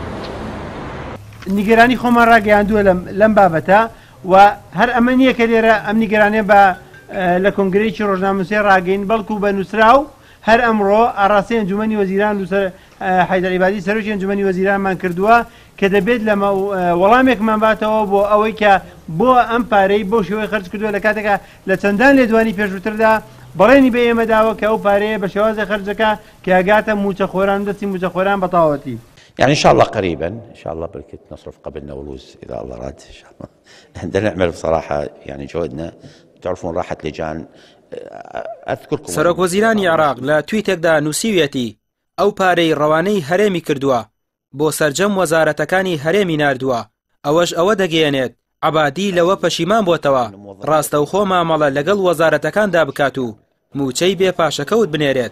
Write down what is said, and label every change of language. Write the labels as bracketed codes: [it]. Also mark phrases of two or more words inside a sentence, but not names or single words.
[ckb] نیگەرانی خۆمان ڕاگەیاندووە لەم بابەتە و هەر ئەمە نییە کە لێرە ئەم نیگەرانێ بە لە کۆنگرەیەکی ڕۆژنامەنووسێ ڕاگەین، بەڵکو بە نووسراو هەر ئەمڕۆ ئاڕاستی ئەنجومەنی وەزیران و حەیدەر عیبادی سەرۆکی ئەنجومەنی وەزیرانمان کردووە کە دەبێت لە وەڵامێکمان باتەوە بۆ ئەوەی کە بۆ ئەم پارەی بۆ شێوەی خەرج کردووە لە کاتێکە لە چەندان لێدوانی پێشووتردا بەڵێنی بە ئێمە داوە کە ئەو پارەیە بە شێوازی خەرجەکە کە ئەگاتە موچەخۆران دەستی موچەخۆران بەتاوەتی. [ar] يعني إن شاء الله قريبا إن شاء الله بركة نصرف قبل نوروز إذا الله راد إن شاء الله. عندنا نعمل بصراحة يعني جهدنا تعرفون راحت لجان أذكركم. [ckb] سەرۆک وەزیرانی عێراق لە تویتێکدا نووسیویەتی ئەو پارەی ڕەوانەی هەرێمی کردووە بۆ سەرجەم وەزارەتەکانی هەرێمی ناردووە، ئەوەش ئەوە دەگەیەنێت عەبادی لەوە پەشیمان بۆتەوە ڕاستەوخۆ مامەڵە لەگەڵ وەزارەتەکاندا بکات و موچەی بێ پاشەکەوت بنێرێت.